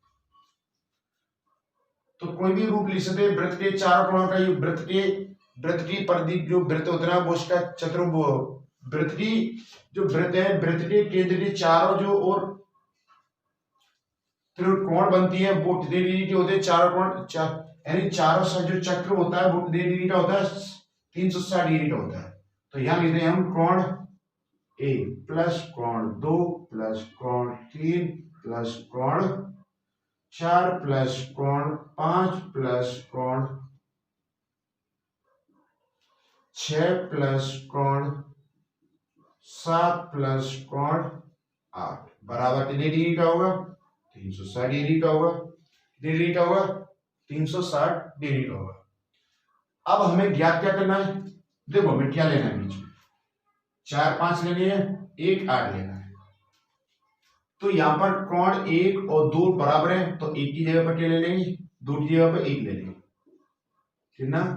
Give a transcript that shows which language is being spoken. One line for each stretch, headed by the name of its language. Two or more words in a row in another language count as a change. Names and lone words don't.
Hindi: तो कोई भी रूप लिख सकते हैं, वृत्त के चारों कोणों का योग, वृत्त की परिधि जो वृत्त होता है वो उसका चतुर्भुज, वृत्त की जो वृत्त है, वृत्त के केंद्र के चारों जो और त्रिकोण बनती है वो कितने डिग्री के होते हैं, चारों कोण, यानी चारों सा जो चक्र होता है वो कितने डिग्री का होता है, 360 डिग्री का होता है। तो यहाँ लिखते हैं हम कोण 1 प्लस कोण 2 प्लस कोण 3 प्लस कोण 4 प्लस कोण 5 प्लस कोण 6 प्लस कोण 7 प्लस कोण 8 बराबर कितने डिग्री का होगा, 360 डिग्री का होगा। कितने डिग्री का होगा, 360 डिग्री का होगा। अब हमें ज्ञात क्या करना है, देखो हमें क्या लेना है, बीच में 4 5 लेनी है, 1 8 लेना है। तो यहां पर कोण 1 और 2 बराबर है, तो 1 की जगह पर क्या ले लेंगे, 2 की जगह पर 1 ले लेंगे, कितना।